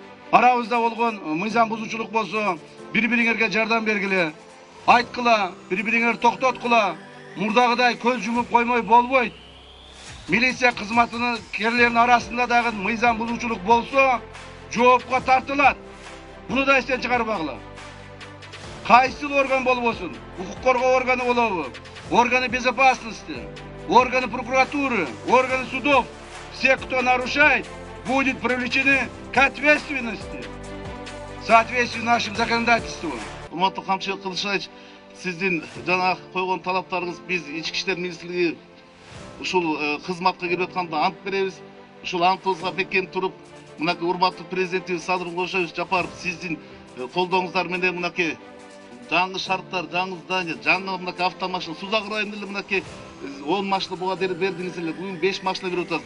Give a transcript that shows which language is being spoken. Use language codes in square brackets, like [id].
[ky] Арабызда болгон мыйзам бузуучулук болсо, бири-бириңерге жардам бергиле, айткыла, бири-бириңер токтоткула. Мурдагыдай көз жумуп коймой болбойт. Милиция кызматынын керлеринин арасында дагы мыйзам бузуучулук болсо, жоопко тартылат. Муну да эстен чыгарбагыла. Кайсыл орган болбосун, укук коргоо органы болобу, [ru] органы безопасности, органы прокуратуры, органы судов, все, кто нарушает, будут привлечены к ответственности в соответствии с нашим законодательством. [ky] Урматтуу Камчыбек Кылычбаевич, сиздин жана койгон талаптарыңыз биз ички иштер министрлиги ушул кызматка кирип атканда ант беребиз. Ушул антыбызга бекем туруп, мынакей урматтуу президентибиз Садыр Нуркожоевич Жапаров сиздин колдооңуздар менен мынакей жаңы шарттар, жаңы здание, жаңы мынакей автомашина, Сузак районунда мынакей 10 машина буга бердиңиз эле, бүгүн 5 машина берип атабыз.